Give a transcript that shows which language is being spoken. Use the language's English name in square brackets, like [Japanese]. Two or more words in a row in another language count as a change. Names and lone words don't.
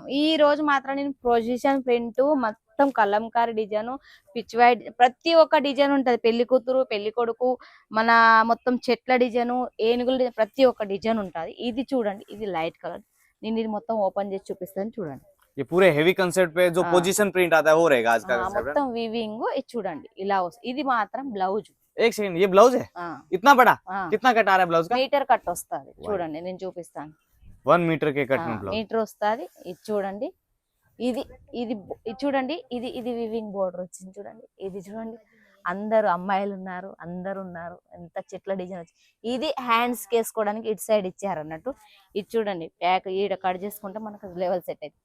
[Telugu] ఈ రోజు మాత్రం నేను [English] position print [Telugu] మొత్తం కలంకారీ డిజైన్, [English] pitch white, [Telugu] ప్రతి ఒక్క డిజైన్ ఉంటది. పెళ్లి కూతురు పెళ్లి కొడుకు, మన మొత్తం చెట్ల డిజైన్, ఏనుగుల డిజైన్, ప్రతి ఒక్క డిజైన్ ఉంటది. ఇది చూడండి, ఇది [English] light colour. [Telugu] నేను ఇది మొత్తం ఓపెన్ చేసి చూపిస్తాను చూడండి. [Hindi] ये पूरे [English] heavy concept [Hindi] पे जो [English] position print [Hindi] आता है वो रहेगा आज का कंसेप्ट। [Telugu] మొత్తం వీవింగ్ ఇది చూడండి ఇలా వస్తుంది. ఇది మాత్రం బ్లౌజ్. [Hindi] एक सेकंड, ये ब्लाउज है इतना बड़ा? कितना कट आ रहा है ब्लाउज का? [Telugu] మీటర్ కట్ వస్తుంది చూడండి, నేను చూపిస్తాను. [Hindi] 1 मीटर के कट में ब्लाउज [Telugu] మీటర్ వస్తుంది. ఇది చూడండి, ఇది ఇది ఇది చూడండి, ఇది ఇది [English] weaving border [Telugu] వచ్చింది చూడండి. ఇది చూడండి, అందరు అమ్మాయిలు ఉన్నారు, అందరు ఉన్నారు. ఎంత చెట్ల డిజైన్ వచ్చింది. ఇది హ్యాండ్స్ వేసుకోవడానికి ఇటు సైడ్ ఇచ్చారు అన్నట్టు. ఇది చూడండి, ప్యాక్ ఈడ కట్ చేసుకుంటే మనకు [English] level set [Telugu] అవుతుంది.